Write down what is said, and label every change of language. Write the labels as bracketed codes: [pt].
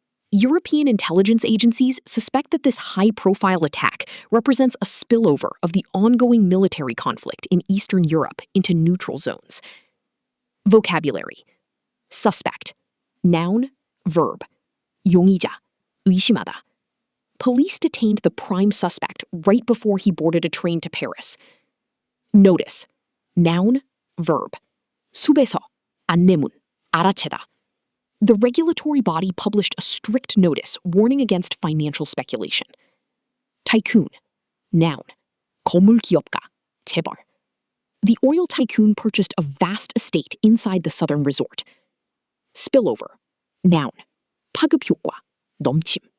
[en] European intelligence agencies suspect that this high-profile attack represents a spillover of the ongoing military conflict in Eastern Europe into neutral zones. Vocabulary. Suspect. Noun, verb. [ko] 용의자, 의심하다. [en] Police detained the prime suspect right before he boarded a train to Paris. Notice. Noun, verb. [ko] 숲에서, 안내문, 알아채다. [en] The regulatory body published a strict notice warning against financial speculation. Tycoon. Noun. [ko] 거물 기업가, 재벌. [en] The oil tycoon purchased a vast estate inside the southern resort. Spillover. Noun. [ko] 파급 효과, 넘침.